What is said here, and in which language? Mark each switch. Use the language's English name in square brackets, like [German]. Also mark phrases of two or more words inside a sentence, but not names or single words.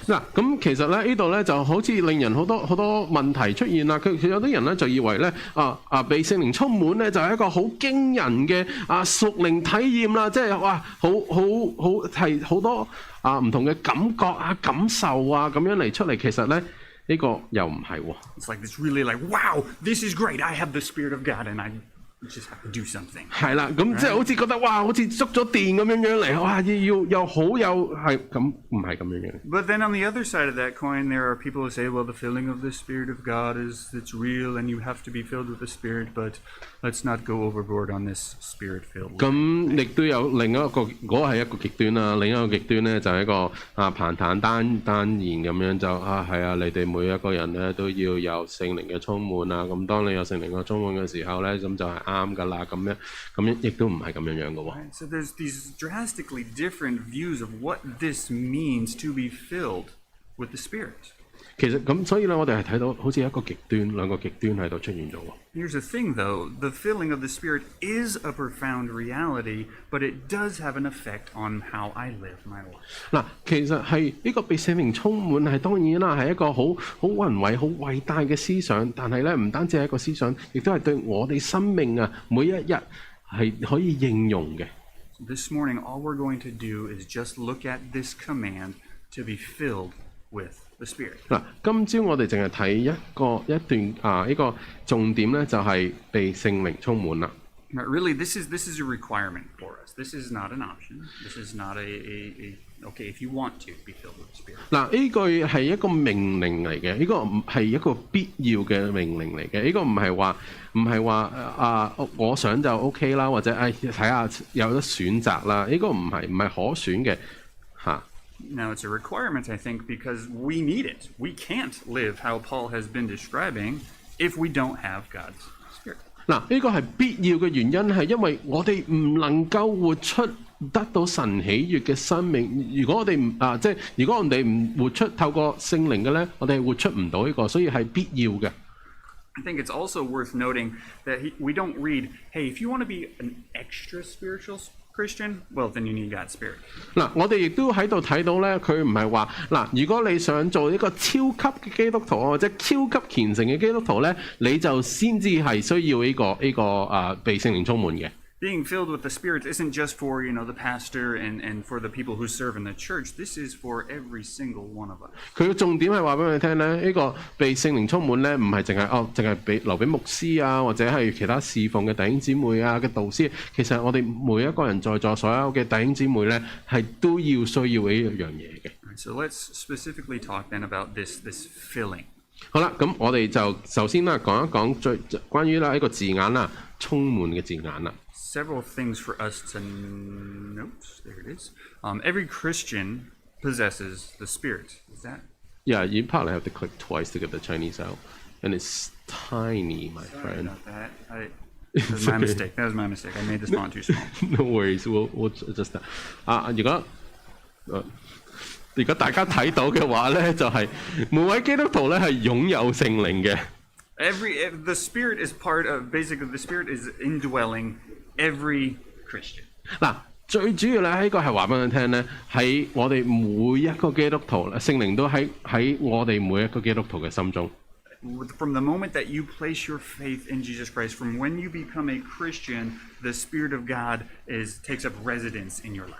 [Cantonese] 嗱，咁其實咧呢度咧就好似令人好多問題出現啦。佢有啲人咧就以為咧被聖靈充滿咧就係一個好驚人嘅屬靈體驗啦，即係哇好係好多唔同嘅感覺感受咁樣嚟出嚟，其實咧呢個又唔係喎。 [English] It's like it's really like, wow, this is great. I have the Spirit of God, and I just have to do something. [Cantonese] 係啦，咁即係好似覺得哇，好似捉咗電咁樣嚟，哇要好有係咁，唔係咁樣樣。 [English] But then on the other side of that coin, there are people who say, well, the filling of the Spirit of God it's real, and you have to be filled with the Spirit, but let's not go overboard on this Spirit-filled. [Cantonese] 咁亦都有另一個，嗰個係一個極端啦。另一個極端咧就係一個彭坦單言咁樣就係啊，你哋每一個人咧都要有聖靈嘅充滿啊。咁當你有聖靈嘅充滿嘅時候咧，咁就係啱㗎啦。咁樣亦都唔係咁樣樣嘅喎。 [English] So there's these drastically different views of what this means to be filled with the Spirit. [Cantonese] 其實咁，所以咧，我哋係睇到好似一個極端，兩個極端喺度出現咗喎。 [English] Here's the thing, though. The filling of the Spirit is a profound reality, but it does have an effect on how I live my life. [Cantonese] 嗱，其實係呢個被聖靈充滿係當然啦，係一個好宏偉、好偉大嘅思想。但係咧，唔單止係一個思想，亦都係對我哋生命每一日係可以應用嘅。 [English] This morning, all we're going to do is just look at this command to be filled with the Spirit. [Cantonese] 嗱，今朝我哋淨係睇一段呢個重點咧，就係被聖靈充滿啦。 [English] But really, this is a requirement for us. This is not an option. This is not okay if you want to be filled with the Spirit. [Cantonese] 嗱，呢句係一個命令嚟嘅，呢個係一個必要嘅命令嚟嘅。呢個唔係話我想就 OK 啦，或者睇下有得選擇啦。呢個唔係可選嘅嚇。 [English] Now, it's a requirement, I think, because we need it. We can't live how Paul has been describing if we don't have God's Spirit. [Cantonese] 嗱，呢個係必要嘅原因係因為我哋唔能夠活出得到神喜悅嘅生命。如果我哋如果我哋唔活出透過聖靈嘅咧，我哋係活出唔到呢個，所以係必要嘅。 [English] I think it's also worth noting that we don't read, hey, if you want to be an extra spiritual Christian, well, then you need God's Spirit. [Cantonese] 嗱，我哋亦都喺度睇到咧，佢唔係話嗱，如果你想做一個超級嘅基督徒或者超級虔誠嘅基督徒咧，你就先至係需要呢個被聖靈充滿嘅。 [English] Being filled with the Spirit isn't just for, the pastor and for the people who serve in the church. This is for every single one of us. [Cantonese] 佢嘅重點係話俾你聽咧，呢個被聖靈充滿咧，唔係淨係留俾牧師或者係其他侍奉嘅弟兄姊妹嘅導師。其實我哋每一個人在座所有嘅弟兄姊妹咧，係都要需要呢樣嘢嘅。 [English] So let's specifically talk then about this filling. [Cantonese] 好啦，咁我哋就首先講一講關於呢個字眼啦，充滿嘅字眼啦。 [English] Several things for us to note. There it is. Every Christian possesses the Spirit. Is that? Yeah, you probably have to click twice to get the Chinese out, and it's tiny, my Sorry friend. about that. That was my mistake. That was my mistake. I made this font too small. No worries, we'll adjust that. [Cantonese] 如果大家睇到嘅話咧，就係每位基督徒咧係擁有聖靈嘅。 [English] The Spirit is part of, basically, the Spirit is indwelling every Christian. [Cantonese] 嗱，最主要咧呢個係話俾你聽咧，喺我哋每一個基督徒，聖靈都喺我哋每一個基督徒嘅心中。 [English] From the moment that you place your faith in Jesus Christ, from when you become a Christian, the Spirit of God takes up residence in your life.